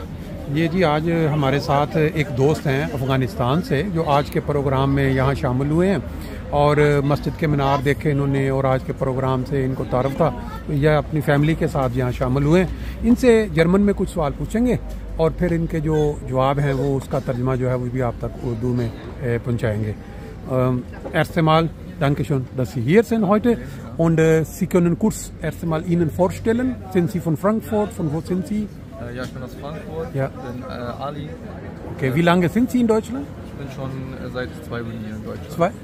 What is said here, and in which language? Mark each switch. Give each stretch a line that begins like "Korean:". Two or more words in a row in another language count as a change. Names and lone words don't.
Urdu: یہ جی آج ہمارے ساتھ ایک دوست ہیں افغانستان سے جو آج کے پروگرام میں یہاں شامل ہوئے ہیں، اور مسجد کے مینار دیکھے انہوں نے، اور آج کے پروگرام سے ان کو تعارف تھا، یہ اپنی فیملی کے ساتھ یہاں شامل ہوئے ہیں. ان سے جرمن میں کچھ سوال پوچھیں گے اور پھر ان کے جو جواب ہیں وہ اس کا ترجمہ جو ہے وہ بھی آپ تک اردو میں پہنچائیں گے.
German: erst einmal Dankeschön, dass Sie hier sind heute, und Sie können kurz erst einmal Ihnen vorstellen. Sind Sie von Frankfurt? Von wo sind Sie? Ja, ich bin aus Frankfurt, ja. Bin Ali. Okay, wie lange sind Sie in Deutschland? Ich bin schon seit ich 2 bin hier in Deutschland.